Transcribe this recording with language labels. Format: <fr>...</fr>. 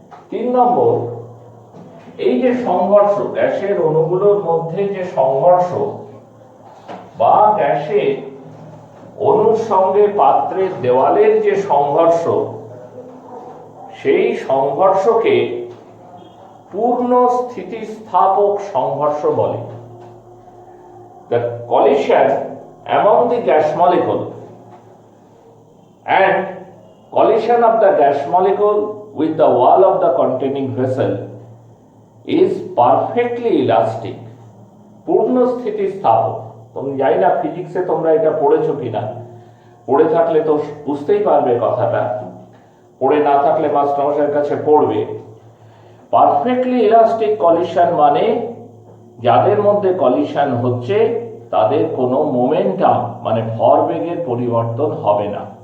<bn>3 নম্বর, এই যে সংঘর্ষ, গ্যাসের অণুগুলোর মধ্যে যে সংঘর্ষ বা গ্যাসের অণুর সঙ্গে পাত্রের দেওয়ালের যে সংঘর্ষ, সেই সংঘর্ষকে পূর্ণ স্থিতিস্থাপক সংঘর্ষ বলে।</bn> <en>The collision among the gas molecule and collision of the gas molecule with the wall of the containing vessel is perfectly elastic.</en> <bn>পূর্ণ স্থিতিস্থাপক। তুমি জানি না ফিজিক্সে তোমরা এটা পড়েছো কিনা, পড়ে থাকলে তো বুঝতেই পারবে কথাটা, পড়ে না থাকলে মাস্টারমশাইয়ের কাছে পড়বে। পারফেক্টলি ইলাস্টিক কলিশন মানে যাদের মধ্যে কলিশন হচ্ছে তাদের কোনো মোমেন্টাম মানে ভরবেগের পরিবর্তন হবে না।</bn>